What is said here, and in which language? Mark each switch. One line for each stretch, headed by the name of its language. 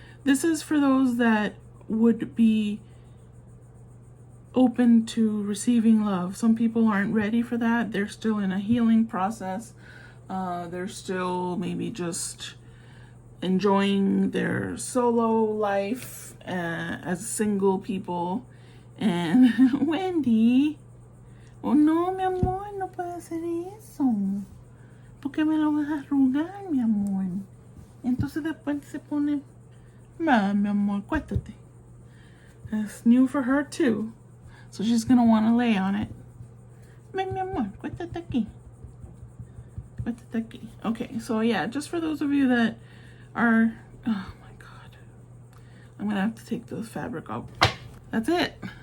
English: This is for those that would be open to receiving love. Some people aren't ready for that. They're still in a healing process. They're still maybe just enjoying their solo life as single people.
Spanish: And Wendy,
English: oh no,
Spanish: mi amor, no puedo hacer eso, porque me lo vas a arrugar, mi amor. Entonces después se pone, mi amor, cuéntate.
English: That's new for her too, so she's gonna want to lay on it.
Spanish: Mi amor, cuéntate aquí. Cuéntate aquí.
English: Okay, so yeah, just for those of you that are, oh my god, I'm gonna have to take those fabric off. That's it.